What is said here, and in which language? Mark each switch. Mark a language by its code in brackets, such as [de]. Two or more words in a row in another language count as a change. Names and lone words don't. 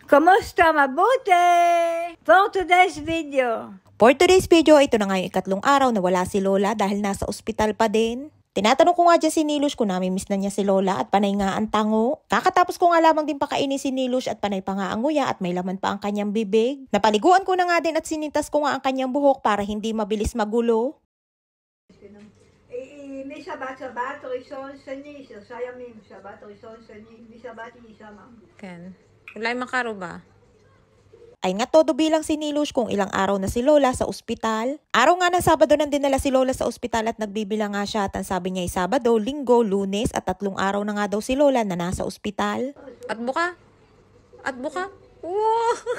[tl] Kamusta? Mabuti! [en] For today's video. For today's video, [tl] ito na nga yung ikatlong araw na wala si Lola dahil nasa ospital pa din. Tinatanong ko nga dyan si Nilush kung namimiss na niya si Lola at panay nga ang tango. Kakatapos ko nga lamang din pakainin si Nilush at panay pa nga ang nguya at may laman pa ang kanyang bibig. Napaliguan ko na nga din at sinintas ko nga ang kanyang buhok para hindi mabilis magulo. [he] מי שבת ראשון שני, שלושה ימים, שבת ראשון שני, משבת היא שמה. כן. אולי מחר הוא בא. [tl] Ay nga todo bilang si Nilush kung ilang araw na si Lola sa ospital. Araw nga ng Sabado nang dinala si Lola sa ospital at nagbibilang nga siya at ang sabi niya ay Sabado, Linggo, Lunes at 3 araw na nga daw si Lola na nasa ospital. At buka? At buka? Wow!